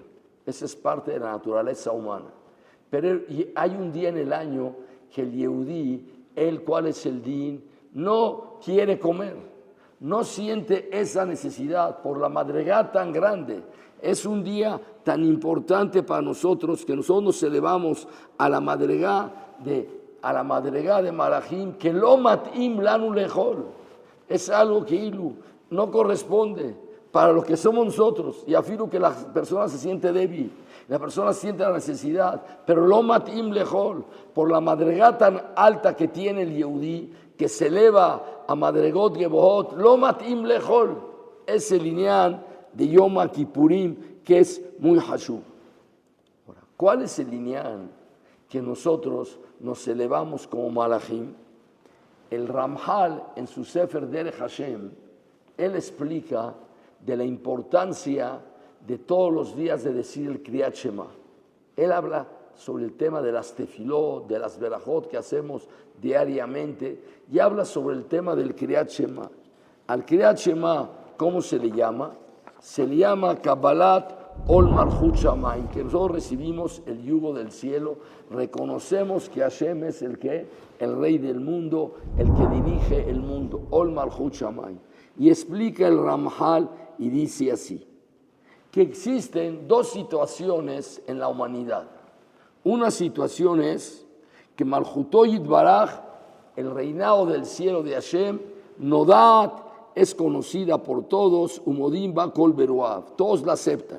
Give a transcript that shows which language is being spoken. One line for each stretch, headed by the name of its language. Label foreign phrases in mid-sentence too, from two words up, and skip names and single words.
Spanish: Esa es parte de la naturaleza humana. Pero hay un día en el año que el Yehudí, ¿cuál es el din? No quiere comer. No siente esa necesidad por la madrigá tan grande. Es un día tan importante para nosotros que nosotros nos elevamos a la madrigá de malachim, que
Hebrew: לא מתאים לנו לאכול.
Spanish: Es algo que no corresponde para lo que somos nosotros. Y afirmo que la persona se siente débil, la persona siente la necesidad, pero
Hebrew: לא מתאים לאכול,
Spanish: por la madrigá tan alta que tiene el Yehudí, que se eleva a
Hebrew: מדרגות גבוהות, לא מתאים לאכול,
Spanish: es el inyan de Yom Kippurim, que es muy hashub. ¿Cuál es el inyan que nosotros nos elevamos como malachim? El Ramjal, en su Sefer Derech Hashem, él explica de la importancia de todos los días de decir el
Hebrew: קריאת שמע.
Spanish: Él habla sobre el tema de las tefilot, de las berajot que hacemos diariamente, y habla sobre el tema del
Hebrew: קריאת שמע.
Spanish: Al
Hebrew: קריאת שמע,
Spanish: ¿cómo se le llama? Se le llama
Hebrew: קבלת עול מלכות שמים,
Spanish: que nosotros recibimos el yugo del cielo, reconocemos que Hashem es el rey del mundo, el que dirige el mundo,
Hebrew: עול מלכות שמים.
Spanish: Y explica el Ramjal y dice así, que existen dos situaciones en la humanidad. Una situación es que
Hebrew: מלכותו יתברך,
Spanish: el reinado del cielo de Hashem, Nodat, es conocida por todos,
Hebrew: ומודים בכל בריותיו,
Spanish: todos la aceptan.